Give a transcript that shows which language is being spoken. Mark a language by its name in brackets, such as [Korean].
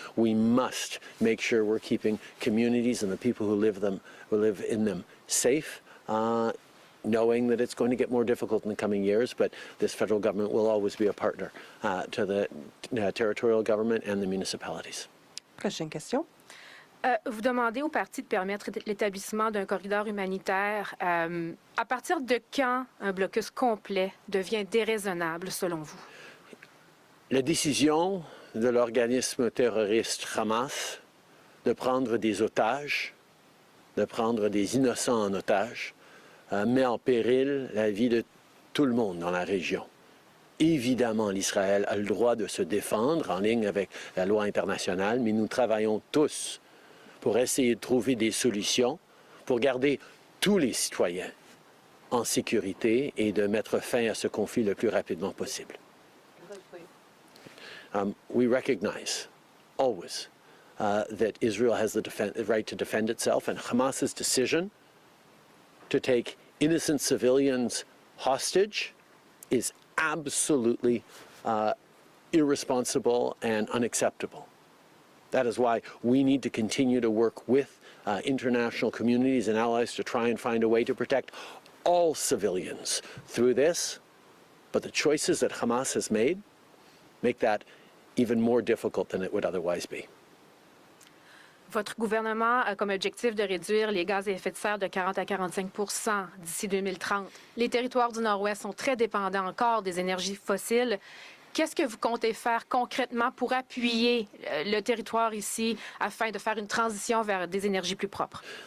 [English] We must make sure we're keeping communities and the people who live in them safe, knowing that it's going to get more difficult in the coming years, but this federal government will always be a partner to the territorial government and the municipalities. [French] Prochaine question. Vous demandez au parti de permettre l'établissement d'un corridor humanitaire. À partir de quand un blocus complet devient déraisonnable, selon vous? La décision de l'organisme terroriste Hamas de prendre des otages, de prendre des innocents en otage, met en péril la vie de tout le monde dans la région. Évidemment, l'Israël a le droit de se défendre en ligne avec la loi internationale, mais nous travaillons tous pour essayer de trouver des solutions pour garder tous les citoyens en sécurité et de mettre fin à ce conflit le plus rapidement possible. [English] We recognize always that Israel has the right to defend itself, and Hamas's decision to take innocent civilians hostage is absolutely irresponsible and unacceptable. That is why we need to continue to work with international communities and allies to try and find a way to protect all civilians through this. But the choices that Hamas has made make that even more difficult than it would otherwise be. [French] Votre gouvernement a comme objectif de réduire les gaz à effet de serre de 40 à 45 % d'ici 2030. Les territoires du Nord-Ouest sont très dépendants encore des énergies fossiles. Qu'est-ce que vous comptez faire concrètement pour appuyer le territoire ici afin de faire une transition vers des énergies plus propres?